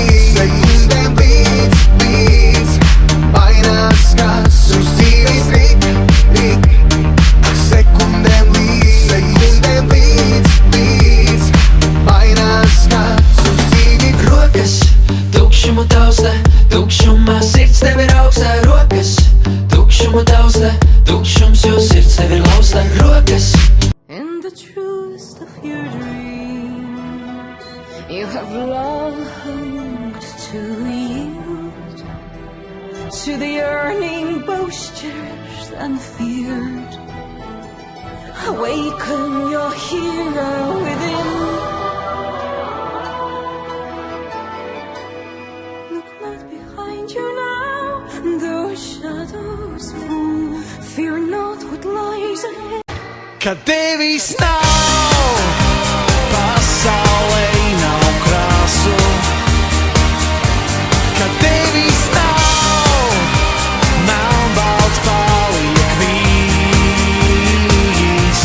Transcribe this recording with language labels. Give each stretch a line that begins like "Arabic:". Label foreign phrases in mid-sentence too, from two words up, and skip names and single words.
Latvian: līdz, mainās kas uz dzīves rīt, sekundēm līdz, mainās kas uz dzīves. Rokas tukšumu taustā, tukšumā sirds tev ir augstā. Rokas tukšumu taustā, tukšums, jo sirds tev ir laustā. Rokas.
English: In the truest of your dreams, you have longed to yield to the yearning boasters and feared. Awaken your hero within. Look not behind you now, though shadows fall. Fear not what lies ahead.
Latvian: Kad tevis nav, pasaulē nav krāsu. Kad tevis nav, melnbalts paliek vīs.